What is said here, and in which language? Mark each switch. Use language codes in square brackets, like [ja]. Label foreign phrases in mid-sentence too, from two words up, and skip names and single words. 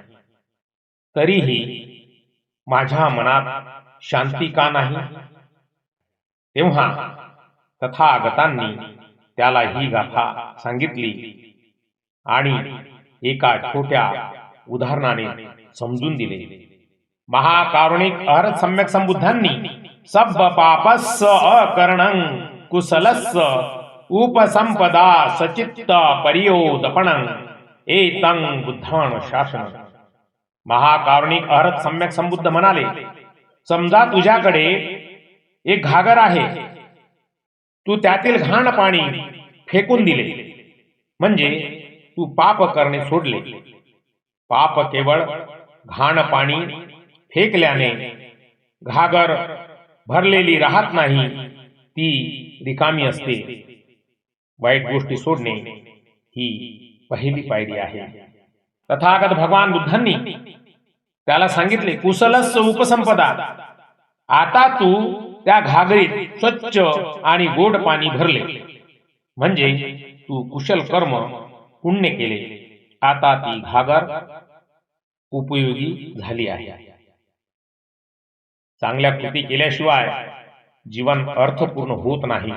[mr] तरीही माझ्या मनात शांती का नाही? तेव्हा तथागतांनी त्याला ही गाथा सांगितली आणि एका छोट्या उदाहरणाने समजून दिले. महाकारुणिक अहर सम्यक संबुद्धांनी [pi] सब पापस्य अकरणं कुशलस्य उपसंपदा सचित्त पर्योदपणं एतं बुद्धान शासन. [mr] महाकारुणिक अहर सम्यक संबुद्ध म्हणाले, समजा तुझ्याकडे एक घागर आहे. तू त्यातील घाण पाणी फेकून दिले म्हणजे तू पाप करणे सोडले. पाप केवळ घाण पाणी फेकल्याने घागर भरलेली राहत नाही, ती रिकामी असते. वाईट गोष्टी सोडणे ही पहिली पायरी आहे. तथागत भगवान बुद्धांनी त्याला सांगितले, [pi] कुशलस्य उपसंपदा. [mr] आता तू त्या घागरीत स्वच्छ आणि गोड पाणी भरले म्हणजे तू कुशल कर्म पुण्य केले. आता ती घागर उपयोगी झाली आहे. चांगल्या कृती केल्याशिवाय जीवन अर्थपूर्ण होत नाही.